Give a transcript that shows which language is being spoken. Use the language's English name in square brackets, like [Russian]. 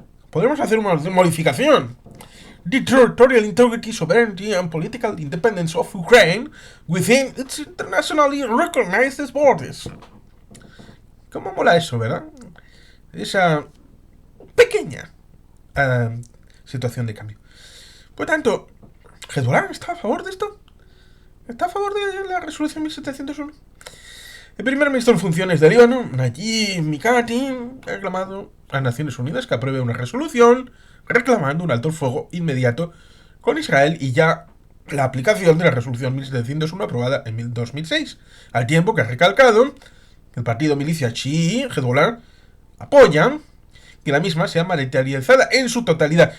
[Spanish] Podemos hacer una modificación. [English] The territorial integrity, sovereignty and political independence of Ukraine within its internationally recognized borders. [Spanish] ¿Cómo mola eso, verdad? Esa pequeña situación de cambio. Por tanto, ¿Hezbollah está a favor de esto? ¿Está a favor de la resolución 1701? El primer ministro en funciones de Líbano, Najib Mikati, ha reclamado a Naciones Unidas que apruebe una resolución reclamando un alto el fuego inmediato con Israel y ya la aplicación de la resolución 1701 aprobada en 2006, al tiempo que ha recalcado que el partido milicia chií, Hezbollah, apoya que la misma sea materializada en su totalidad.